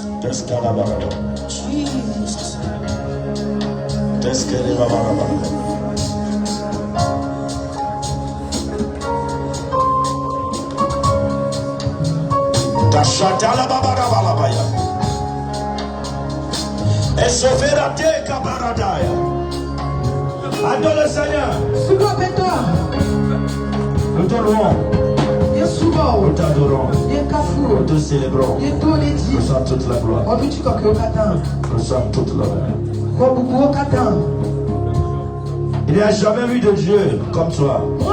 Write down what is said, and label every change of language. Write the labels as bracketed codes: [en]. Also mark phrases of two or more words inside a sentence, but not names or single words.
[fr] Jesus. Tashatala babarabalabaya. Esoferate kabaradaya. Adore le Seigneur. Nous t'honorons. Nous t'adorons. Nous te célébrons. Nous sommes toute la gloire. Nous sommes toute l'honneur. Il n'y a jamais eu de Dieu comme toi.